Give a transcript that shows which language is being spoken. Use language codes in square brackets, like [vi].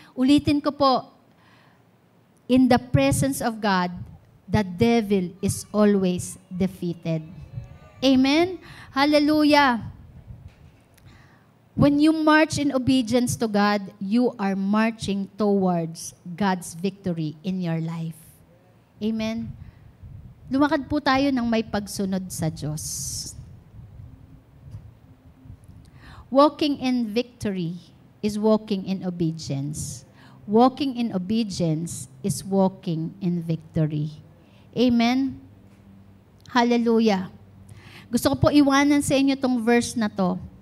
[tl] Ulitin ko po, [en] in the presence of God, the devil is always defeated. Amen? Hallelujah! When you march in obedience to God, you are marching towards God's victory in your life. Amen? [tl] Lumakad po tayo ng may pagsunod sa Diyos. [en] Walking in victory is walking in obedience. Walking in obedience is walking in victory. [tl] Amen? Hallelujah. Gusto ko po iwanan sa inyo tong verse na to.